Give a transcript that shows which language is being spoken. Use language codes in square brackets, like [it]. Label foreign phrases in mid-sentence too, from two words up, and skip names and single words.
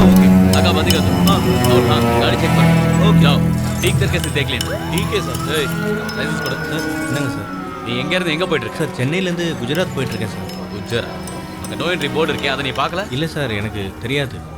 [hi] ओके, आगा बंद कर दो। हाँ, और हाँ, गाड़ी चेक करो। ओके, जाओ, ठीक तरीके से देख लेना। ठीक है सर। [ta] லைசன்ஸ் கொடு. என்னங்க சார், நீ எங்க இருந்து எங்க போயிட்டு இருக்க? சார், சென்னையில இருந்து குஜராத் போயிட்டு இருக்கேன் சார். குஜராத்? அங்க [en] no entry board [ta] இருக்கே, அதை நீ பார்க்கல? இல்ல சார், எனக்கு தெரியாது.